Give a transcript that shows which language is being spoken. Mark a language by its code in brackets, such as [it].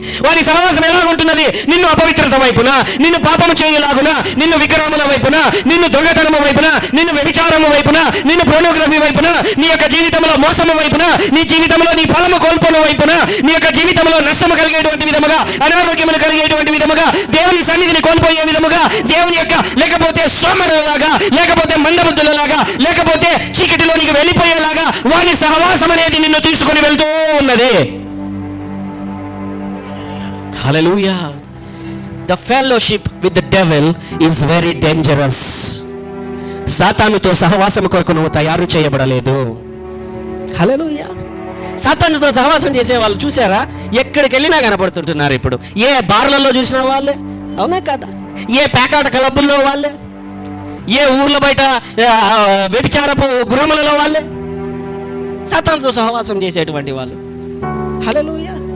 [te] వాని సహవాసం ఎలా ఉంటున్నది? నిన్ను అపవిత్రత వైపున, నిన్ను పాపము చేయలాగున, నిన్ను విగ్రహముల వైపున, నిన్ను దొంగతనము వైపున, నిన్ను వ్యభిచారము వైపున, నిన్ను పోర్నోగ్రఫీ వైపున, నీ యొక్క జీవితంలో మోసము వైపున, నీ జీవితంలో నీ ఫలము కోల్పోను వైపున, నీ యొక్క జీవితంలో నష్టము కలిగేటువంటి విధముగా, అనారోగ్యములు కలిగేటువంటి విధముగా, దేవుని సన్నిధిని కోల్పోయే విధముగా, దేవుని యొక్క లేకపోతే సోమరులాగా, లేకపోతే మందబుద్ధులలాగా, లేకపోతే చీకటిలోనికి వెళ్ళిపోయేలాగా వాని సహవాసం అనేది నిన్ను తీసుకుని వెళ్తూ ఉన్నది. హల్లెలూయా. [en] The fellowship with the devil is very dangerous. [te] సాతానుతో సహవాసం కొరకు నువ్వు తయారు చేయబడలేదు. హల్లెలూయా. సాతానుతో సహవాసం చేసే వాళ్ళు చూసారా? ఎక్కడికి వెళ్ళినా కనపడుతుంటున్నారు. ఇప్పుడు ఏ బార్లలో చూసిన వాళ్ళే, అవునా కదా? ఏ పేకాట క్లబ్బుల్లో వాళ్ళే, ఏ ఊర్ల బయట వ్యభిచారపు గృహములలో వాళ్ళే సాతానుతో సహవాసం చేసేటువంటి వాళ్ళు. హల్లెలూయా.